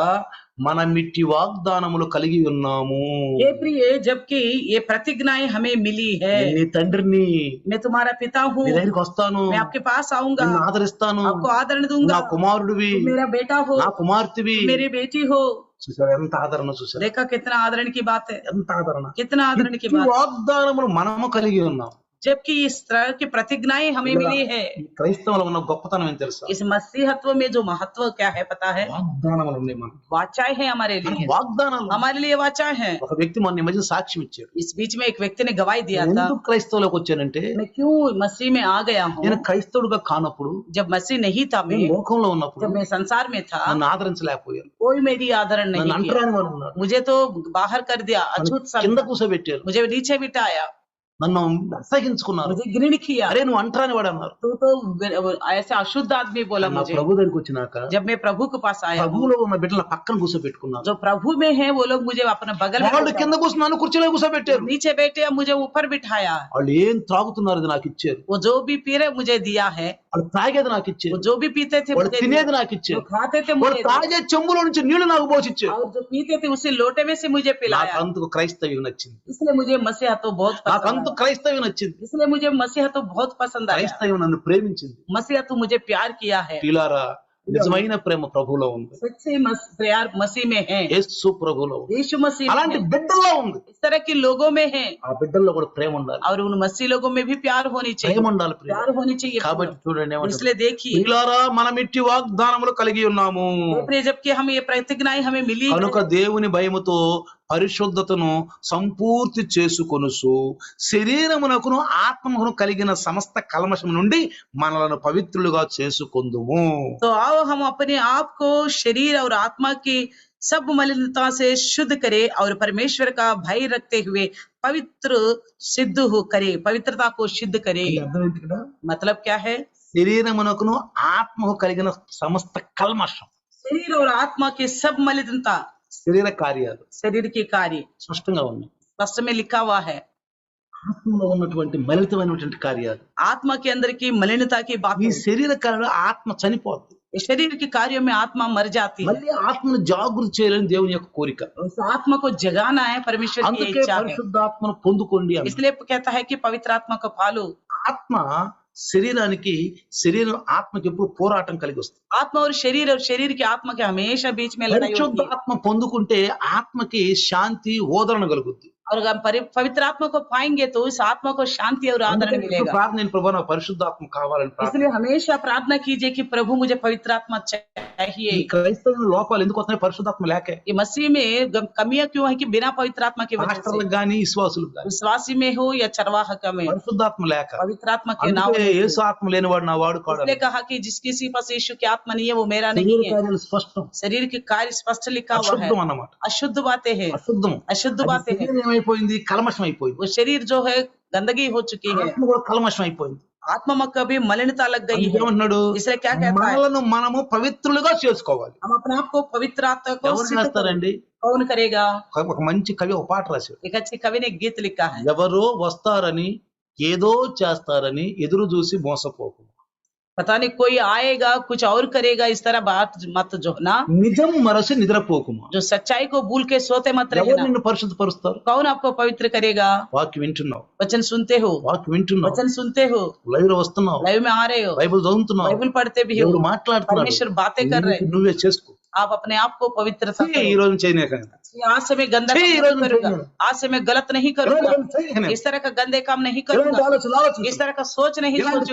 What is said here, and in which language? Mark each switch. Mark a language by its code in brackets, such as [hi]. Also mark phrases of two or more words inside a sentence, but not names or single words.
[te] మన మిట్టి వాగ్దానములు కలిగి ఉన్నాము. [hi] हे प्रिय, जबकि ये प्रतिज्ञाएं हमें मिली है। [te] నీ తండ్రిని, [hi] मैं तुम्हारा पिता हूँ, [te] నీ దగ్గరికి వస్తాను, [hi] मैं आपके पास आऊंगा, [te] నిన్ను ఆదరిస్తాను, [hi] आपको आदरण दूंगा, [te] నా కుమారుడివి, [hi] तुम मेरा बेटा हो, [te] నా కుమార్తెవి. [hi] तुम मेरी बेटी हो। [te] చూసారా ఎంత ఆదరణ, చూసారా [hi] देखा कितना आदरण की बात है, [te] ఎంత ఆదరణ. [hi] कितना आदरण की [te] ఈ [hi] बात। [te] వాగ్దానములు మనము కలిగి ఉన్నాం. [hi] जबकि इस तरह की प्रतिज्ञाएं हमें मिली है। [te] ఈ క్రైస్తవులు ఉన్న గొప్పతనం ఏం తెలుసా? [hi] इस मसीहत्व में जो महत्व क्या है पता है? [te] వాగ్దానములు ఉన్నాయి మనకు. [hi] वाचाएं है हमारे लिए, [te] వాగ్దానాలు. [hi] हमारे लिए वाचाएं हैं। [te] ఒక వ్యక్తి మొన్న ఈ మధ్య సాక్ష్యం ఇచ్చాడు. [hi] इस बीच में एक व्यक्ति ने गवाही दिया था, [te] ఎందుకు క్రైస్తవులకు వచ్చానంటే, [hi] मैं क्यों मसीह में आ गया हूँ। [te] నేను క్రైస్తవుడుగా కానప్పుడు, [hi] जब मसीह नहीं था, [te] నేను [hi] मैं [te] లోకంలో ఉన్నప్పుడు [hi] जब मैं संसार में था, [te] నన్ను ఆదరించలేకపోయారు. [hi] कोई मेरी आदरण [te] నన్ను [hi] नहीं किया, [te] అంటరాని వాడు ఉన్నాడు. [hi] मुझे तो बाहर कर दिया, अछूत [te] కింద [hi] समझा, [te] కూర్చోబెట్టారు. [hi] मुझे नीचे बिठाया, [te] నన్ను అసహించుకున్నారు. [hi] मुझे घृण किया। [te] అరే నువ్వు అంటరాని వాడు అన్నారు. [hi] तू तो ऐसे अशुद्ध आदमी बोला [te] నా [hi] मुझे। [te] ప్రభు దగ్గరికి వచ్చినాక [hi] जब मैं प्रभु के पास आया हूँ, [te] ప్రభువులో ఉన్న బిడ్డల పక్కన కూర్చోబెట్టుకున్నారు. [hi] जो प्रभु में है वो लोग मुझे अपने बगल में [te] వాళ్ళు [hi] बैठाए। [te] కింద కూర్చుని నన్ను కుర్చీలో కూర్చోబెట్టారు. [hi] नीचे बैठे मुझे ऊपर बिठाया। [te] వాళ్ళు ఏం త్రాగుతున్నారు అది నాకు ఇచ్చారు. [hi] वो जो भी पी रहे मुझे दिया है, [te] వాళ్ళు తాగేది నాకు [hi] वो [te] ఇచ్చారు. [hi] जो भी पीते थे [te] వాళ్ళు [hi] मुझे दिया, [te] తినేది నాకు [hi] जो [te] ఇచ్చారు. [hi] खाते थे [te] వాళ్ళు [hi] मुझे दिया, [te] తాగే చెంబులో నుంచి నీళ్లు నాకు పోసిచ్చారు. [hi] और जो पीते थे उसी लोटे में से मुझे [te] నాకు [hi] पिलाया। [te] అంతకు క్రైస్తవ్యం నచ్చింది. [hi] इसलिए मुझे मसीहा तो बहुत [te] నాకు [hi] पसंद [te] అంత [hi] आया। [te] क्రైస్తవ్యం నచ్చింది. [hi] इसलिए मुझे मसीहा तो बहुत पसंद आया। [te] క్రైస్తవ్యం నన్ను ప్రేమించింది. [hi] मसीहा तो मुझे प्यार किया है। [te] ప్రియులారా, నిజమైన ప్రేమ ప్రభువులో ఉంది. [hi] सच्चे प्यार मसीह में है, [te] యేసు ప్రభువులో ఉంది. [hi] यीशु मसीह में [te] అలాంటి [hi] है। [te] బిడ్డల్లో ఉంది. [hi] इस तरह के लोगों में है, [te] ఆ బిడ్డల్లో కూడా ప్రేమ ఉండాలి. [hi] और उन मसीह लोगों में भी प्यार होनी चाहिए, [te] ప్రేమ ఉండాలి. [hi] प्यार होनी चाहिए। [te] కాబట్టి చూడండి ఏమంటారు? [hi] इसलिए देखिए, [te] ప్రియులారా, మనం ఇట్టి వాగ్దానములు కలిగి ఉన్నాము. [hi] जबकि हम ये प्रतिज्ञाएं हमें मिली है, [te] కనుక దేవుని భయముతో పరిశుద్ధతను సంపూర్తి చేసుకొనుసు శరీరమునకును ఆత్మకును కలిగిన సమస్త కల్మషము నుండి మనలను పవిత్రులుగా చేసుకొందుము. [hi] तो आओ हम अपने आप को शरीर और आत्मा की सब मलिनता से शुद्ध करें और परमेश्वर का भय रखते हुए पवित्र सिद्ध हो करे, पवित्रता को सिद्ध करे। [te] అర్థం ఏంటి ఇక్కడ? [hi] मतलब क्या है? [te] శరీరమునకును ఆత్మకు కలిగిన సమస్త కల్మషం, [hi] शरीर और आत्मा की सब मलिनता, [te] శరీర కార్యాలు [hi] शरीर के कार्य [te] స్పష్టంగా ఉన్నాయి. [hi] स्पष्ट में लिखा हुआ है। [te] ఆత్మలో ఉన్నటువంటి మలితమైనటువంటి కార్యాలు, [hi] आत्मा के अंदर की मलिनता की बात [te] ఈ [hi] है। [te] శరీర కార్యాలు ఆత్మ చనిపోతుంది. [hi] शरीर के कार्यों में आत्मा मर जाती है। [te] మళ్ళీ ఆత్మను జాగృతి చేయాలని దేవుని యొక్క కోరిక. [hi] उस आत्मा को जगाना है, परमेश्वर की [te] అందుకే [hi] इच्छा है। [te] పరిశుద్ధాత్మను పొందుకోండి అన్నాడు. [hi] इसलिए कहता है कि पवित्र आत्मा को पालो। [te] ఆత్మ శరీరానికి, శరీరం ఆత్మకి ఎప్పుడు పోరాటం కలిగి వస్తుంది. [hi] आत्मा और शरीर की आत्मा के हमेशा बीच में लड़ाई [te] పరిశుద్ధ [hi] होती है। [te] ఆత్మ పొందుకుంటే ఆత్మకి శాంతి, ఓదరణ కలుగుద్ది. [hi] और अगर पवित्र आत्मा को पाएंगे तो इस आत्मा को शांति और आदरण मिलेगा। [te] ప్రార్థన, నేను ప్రభువా నాకు పరిశుద్ధాత్మ కావాలని ప్రార్థన. [hi] इसलिए हमेशा प्रार्थना कीजिए कि प्रभु मुझे पवित्र आत्मा चाहिए। [te] ఈ క్రైస్తవ లోపాలు ఎందుకు వస్తున్నాయి? పరిశుద్ధాత్మ లేకే. [hi] ये मसीह में कमियां क्यों है कि बिना पवित्र आत्मा की वजह से, [te] పాస్టర్లకు గాని విశ్వాసులకు గాని [hi] विश्वासी में हो या चरवाहक में, [te] పరిశుద్ధాత్మ లేక. [hi] पवित्र आत्मा के नाम [te] అందుకే యేసు ఆత్మ లేనివాడు నా వాడు కాడు. [hi] इसलिए कहा कि जिस किसी पास यीशु की आत्मा नहीं है वो मेरा [te] శరీర [hi] नहीं है। [te] కార్యాలు స్పష్టం, [hi] शरीर के कार्य स्पष्ट लिखा हुआ है। [te] అశుద్ధం అన్నమాట. [hi] अशुद्ध बातें हैं, [te] అశుద్ధం. [hi] अशुद्ध [te] అది [hi] बातें हैं। [te] శరీరం ఏమైపోయింది? కల్మషం అయిపోయింది. [hi] वो शरीर जो है गंदगी हो चुकी है, [te] ఆత్మ కూడా కల్మషం అయిపోయింది. [hi] आत्मा में कभी मलिनता लग गई [te] అందుకే [hi] है। [te] ఏమంటున్నాడు? [hi] इसलिए क्या कहता है? [te] మనలను మనము పవిత్రులుగా చేసుకోవాలి. [hi] हम अपने आप को पवित्र आत्मा को [te] ఎవరు [hi] सिद्ध करें। [te] చేస్తారండి? [hi] कौन करेगा? [te] ఒక మంచి కవి ఒక పాట రాశాడు. [hi] एक अच्छी कवि ने गीत लिखा है, [te] ఎవరో వస్తారని ఏదో చేస్తారని ఎదురు చూసి మోసపోకు. [hi] पता नहीं कोई आएगा कुछ और करेगा, इस तरह बात मत जो ना, [te] నిజం మరసి నిద్రపోకుమా. [hi] जो सच्चाई को भूल के सोते मत [te] ఎవరు [hi] रहना। [te] నిన్ను పరిశుద్ధపరుస్తారు? [hi] कौन आपको पवित्र करेगा? [te] వాక్యం వింటున్నావు, [hi] वचन सुनते हो, [te] వాక్యం వింటున్నావు, [hi] वचन सुनते हो, [te] లైవ్ లో వస్తున్నావు, [hi] लाइव में आ रहे हो, [te] బైబిల్ చదువుతున్నావు, [hi] बाइबल पढ़ते भी [te] ఎవరు [hi] हो, [te] మాట్లాడుతున్నాడు? [hi] परमेश्वर बातें कर रहे हैं। [te] నువ్వే చేసుకో. [hi] आप अपने आप को पवित्रता [te] ఈ [hi] करो। [te] రోజు చేయలేక [hi] आज से मैं गंदा काम नहीं करूंगा, आज से मैं गलत नहीं करूंगा, इस तरह का गंदे काम नहीं करूंगा, इस तरह का सोच नहीं सोचूंगा,